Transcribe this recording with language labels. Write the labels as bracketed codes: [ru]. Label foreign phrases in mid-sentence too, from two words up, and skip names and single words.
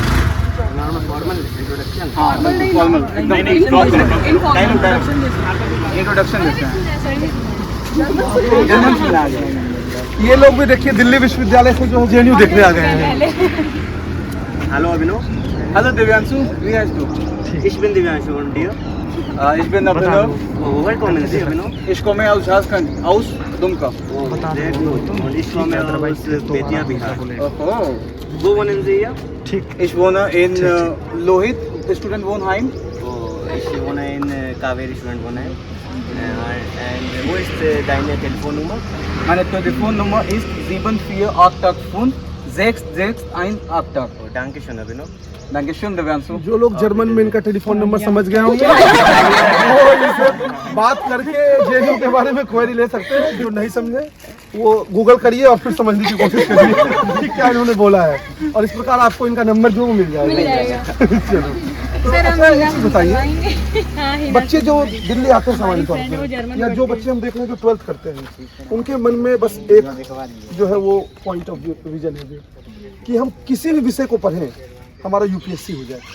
[en] formal introduction. [hi] हाँ [en] formal, introduction [hi] देते हैं। जर्मन से आ गया। ये लोग भी देखिए दिल्ली विश्वविद्यालय से जो है जेएनयू देखने आ गए हैं। हेलो अभिनव। हेलो दिव्यांशु, [en] we has to. [de] Ich bin Divyanshu und dir? Ich bin Abhinav. Woher kommen Sie, Abhinav? Ich komme aus Jharkhand, aus Dumka. Oh, sehr gut. Und ich komme aus Betia, Bihar. Oh. Wo wohnen Sie hier? Ich wohne in Lohit, Studentenwohnheim. Oh, ich wohne in Kaveri Studentenwohnheim. Und wo ist deine Telefonnummer? Meine Telefonnummer ist 7485 6618. Oh, danke schön, Abhinav. Dankeschön, Divyanshu. [hi] जो लोग जर्मन में इनका [en] telephone number [hi] समझ गए होंगे वो इनसे बात करके जेएनयू के बारे में क्वेरी ले सकते हैं। जो नहीं समझे वो गूगल करिए और फिर समझने की कोशिश करिए कि क्या इन्होंने बोला है, और इस प्रकार आपको इनका नंबर जो मिल जाएगा। चलो, तो अच्छा एक चीज़ बताइए, बच्चे जो दिल्ली आते हैं सामान्य तौर पर, या जो बच्चे हम देख रहे हैं जो 12th करते हैं, उनके मन में बस एक जो है वो [en] point of vision [hi] है कि हम किसी भी विषय को पढ़ें हमारा यूपीएससी हो जाए।